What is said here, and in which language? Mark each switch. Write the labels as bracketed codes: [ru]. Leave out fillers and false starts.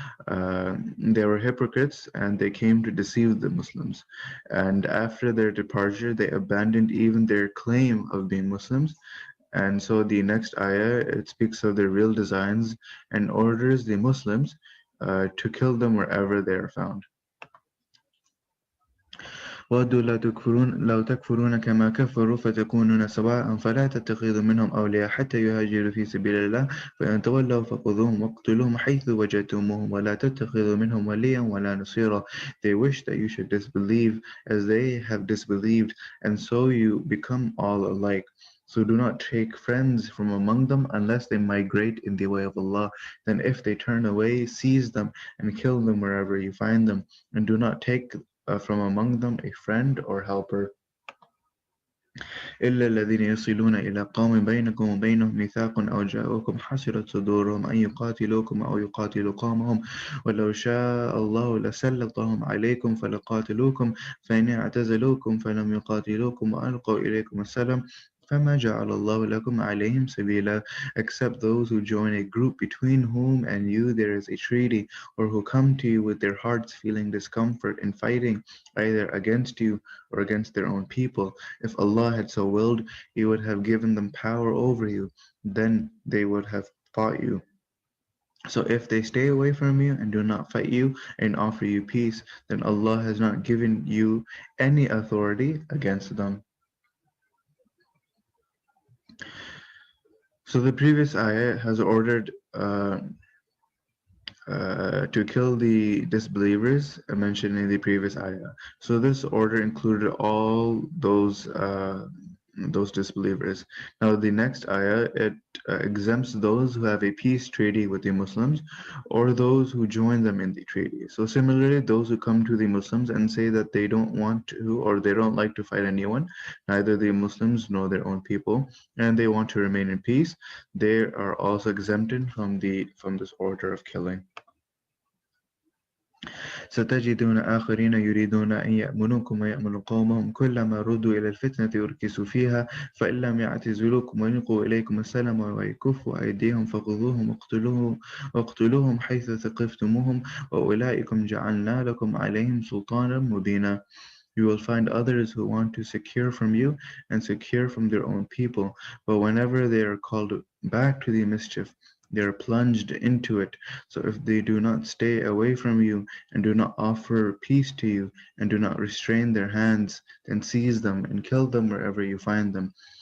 [en] They were hypocrites and they came to deceive the Muslims. And after their departure, they abandoned even their claim of being Muslims. And so the next ayah, it speaks of their real designs and orders the Muslims to kill them wherever they are found. [ar] ودوا لو تكفرون كما كفروا فتكونون سواء فلا تتخذوا منهم أولياء حتى يهاجروا في سبيل الله فإن تولوا فخذوهم واقتلوهم حيث وجدتموهم ولا تتخذوا منهم وليا ولا نصيرا. [en] They wish that you should disbelieve as they have disbelieved, and so you become all alike. So do not take friends from among them unless they migrate in the way of Allah. Then if they turn away, seize them and kill them wherever you find them, and do not take from among them a friend or helper. [ar] إلا الذين يصلون إلى قوم بينكم وبينهم ميثاق أو جاءوكم حسرت صدورهم أن يقاتلوكم أو يقاتلوا قومهم ولو شاء الله لسلطهم عليكم فلقاتلوكم فإن اعتزلوكم فلم يقاتلوكم وألقوا إليكم السلام فما جعل الله لكم عليهم سبيلا, [en] except those who join a group between whom and you there is a treaty, or who come to you with their hearts feeling discomfort in fighting either against you or against their own people. If Allah had so willed, He would have given them power over you, then they would have fought you. So if they stay away from you and do not fight you and offer you peace, then Allah has not given you any authority against them. So the previous ayah has ordered to kill the disbelievers mentioned in the previous ayah. So this order included all those disbelievers. Now the next ayah, it exempts those who have a peace treaty with the Muslims or those who join them in the treaty. So similarly, those who come to the Muslims and say that they don't want to or they don't like to fight anyone, neither the Muslims nor their own people, and they want to remain in peace, they are also exempted from this order of killing. [ar] ستجدون آخرين يريدون أن يأمنوكم ويأمنوا قومهم كلما ردوا إلى الفتنة يركسوا فيها فإن لم يعتزلوكم ويلقوا إليكم السلام ويكفوا أيديهم فخذوهم واقتلوهم حيث ثقفتموهم وأولئكم جعلنا لكم عليهم سلطانا مبينا. [en] You will find others who want to secure from you and secure from their own people, but whenever they are called back to the mischief, they are plunged into it. So if they do not stay away from you and do not offer peace to you and do not restrain their hands, then seize them and kill them wherever you find them.